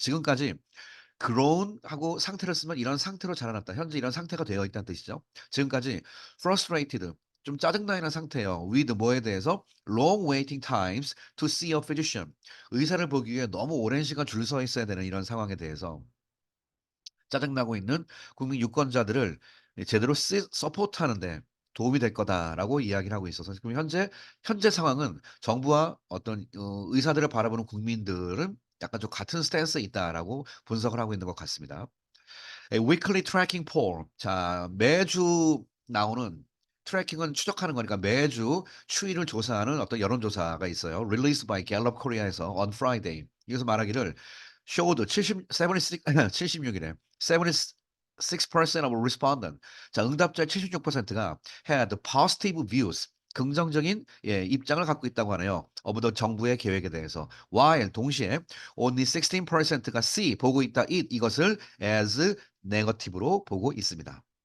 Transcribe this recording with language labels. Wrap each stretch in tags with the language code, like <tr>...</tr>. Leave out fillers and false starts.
<ko>지금까지 grown 하고 상태를 쓰면 이런 상태로 자라났다. 현재 이런 상태가 되어 있다는 뜻이죠. 지금까지 frustrated 좀 짜증나 있는 상태예요.</ko> <en>with</en> <ko>뭐에 대해서</ko> <en>long waiting times to see a physician.</en> <ko>의사를 보기 위해 너무 오랜 시간 줄 서 있어야 되는 이런 상황에 대해서 짜증나고 있는 국민 유권자들을 제대로 서포트하는 데 도움이 될 거다라고 이야기를 하고 있어서 지금 현재 상황은 정부와 어떤 의사들을 바라보는 국민들은 약간 좀 같은 스탠스에 있다라고 분석을 하고 있는 것 같습니다.</ko> <en>A weekly tracking poll.</en> <ko>자, 매주 나오는 트래킹은 추적하는 거니까 매주 추이를 조사하는 어떤 여론조사가 있어요.</ko> <en>Released by Gallup Korea에서 on Friday.</en> <ko>이것서 말하기를 showed 76이래.</ko> <en>76% of respondent. 자,</en> <ko>응답자의 76%가</ko> <en>had positive views.</en> <ko>긍정적인 예, 입장을 갖고 있다고 하네요.</ko> <en>of the</en> <ko>정부의 계획에 대해서. while 동시에 only 16%가 see 보고 있다 이것을</ko> <en>as negative</en> <ko>로 보고 있습니다.</ko>